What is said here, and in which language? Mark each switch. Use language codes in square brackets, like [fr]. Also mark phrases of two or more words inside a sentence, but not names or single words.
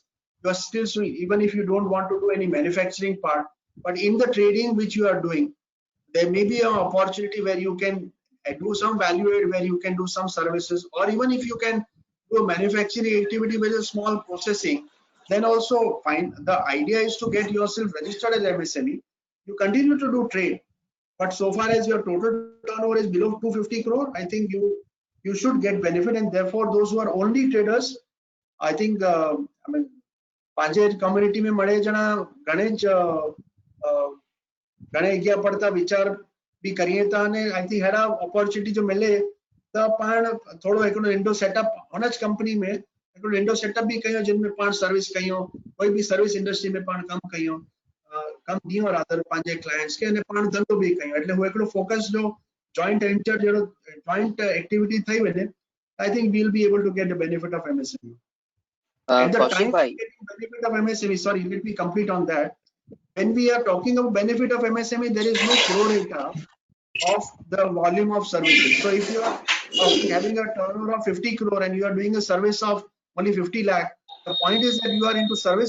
[en] You are still doing, even if you don't want to do any manufacturing part, but in the trading which you are doing, there may be an opportunity where you can do some value add, where you can do some services, or even if you can do a manufacturing activity with a small processing, then also fine. The idea is to get yourself registered as MSME. You continue to do trade, but so far as your total turnover is below 250 crore, I think you should get benefit, and therefore those who are only traders, I think I mean [sd] पंहिंजे कम्युनिटी में मड़े जणा गणेश ઘणे अॻियां पड़ता वीचार बि करिए था ने [en] I think [sd] हेड़ा अपॉर्चुनिटी जो मिले त पाण थोरो हिकिड़ो इंडो सेटअप हुन ज कंपनी में हिकिड़ो इंडो सेटअप बि कयो जिन में पाण सर्विस कयूं कोई बि [en] service industry [sd] में पाण कमु कयूं कमु ॾियूं रादर पंहिंजे क्लाइंट्स खे अने पाण धंधो बि कयूं [gu] એટલે હું [sd] हिकिड़ो फोकस जो [en] joint venture [sd] जहिड़ो [en] joint activity [sd] થઈ वञे [en] I think we will be able to get the benefit of MSME. At the Kaushik time of bhai, getting benefit of MSME, sorry, let me complete on that. When we are talking of benefit of MSME, there is no pro rata of the volume of services. So if you are talking having a turnover of 50 crore and you are doing a service of only 50 lakh, the point is that you are into service.